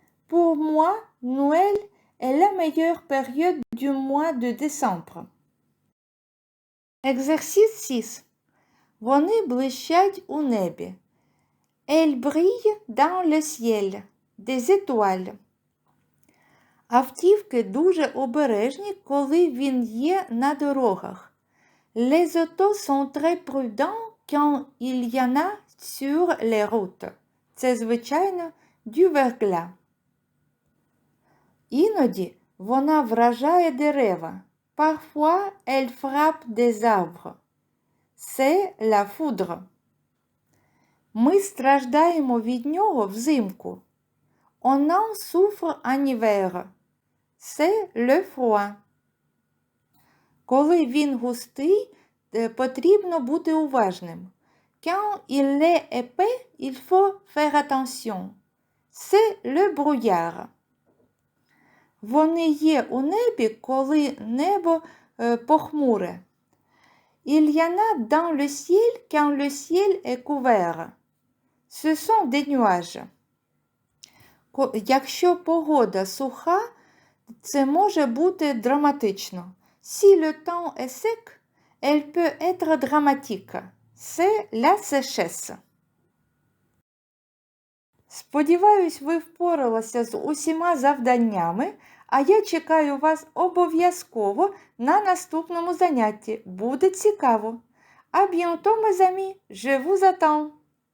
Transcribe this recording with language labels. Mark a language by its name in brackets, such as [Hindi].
[French] Pour moi, Noël est la meilleure période du mois de décembre. [Ukrainian] Екзерсіс 6. Вони блищать у небі. [French] Elle brille dans le ciel. Des étoiles. [Ukrainian] Автівки дуже обережні, коли він є на дорогах. [French] Les autos sont très prudents quand il y en a sur les routes. [Ukrainian] Це, звичайно, [French] du verglas. [Ukrainian] Іноді вона вражає дерева. [French] Parfois, elle frappe des arbres. C'est la foudre. [Ukrainian] Ми страждаємо від нього взимку. [French] On en souffre en hiver. C'est le froid. [Ukrainian] Коли він густий, потрібно бути уважним. [French] Quand il est épais, il faut faire attention. C'est le brouillard. [Ukrainian] Вони є у небі, коли небо похмуре. [French] Il y en a dans le ciel quand le ciel est couvert. Ce sont des nuages. [Ukrainian] Якщо погода суха, це може бути драматично. [French] Si le temps est sec, elle peut être dramatique. C'est la sécheresse. [Ukrainian] Сподіваюсь, ви впоралися з усіма завданнями, а я чекаю вас обов'язково на наступному занятті. Буде цікаво. [French] À bientôt, mes amis. Je vous attends.